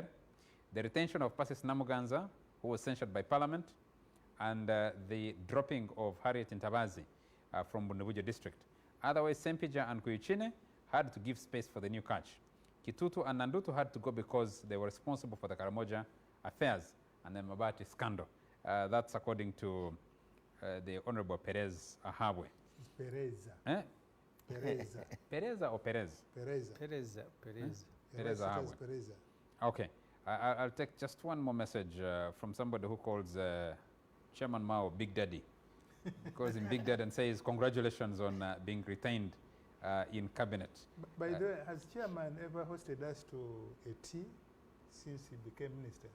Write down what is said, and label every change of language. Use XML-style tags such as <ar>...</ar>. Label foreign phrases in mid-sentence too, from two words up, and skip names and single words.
<en>The retention of Pasis Namuganza, who was censured by Parliament, and the dropping of Harriet Ntabazi from Bundabujo district. Otherwise, Sempija and Kuyuchine had to give space for the new catch. Kitutu and Nandutu had to go because they were responsible for the Karamoja affairs and the Mabati scandal. That's according to the Honorable Perez Ahawe. It's Pereza. Eh? Pereza. Pereza or Perez? Pereza. Pereza. Pereza. Pereza Ahawe. Pereza. Okay. I'll take just one more message from somebody who calls Chairman Mao Big Daddy. Calls him Big Daddy and says, congratulations on being retained in cabinet. By the way, has Chairman ever hosted us to a tea since he became minister?</en>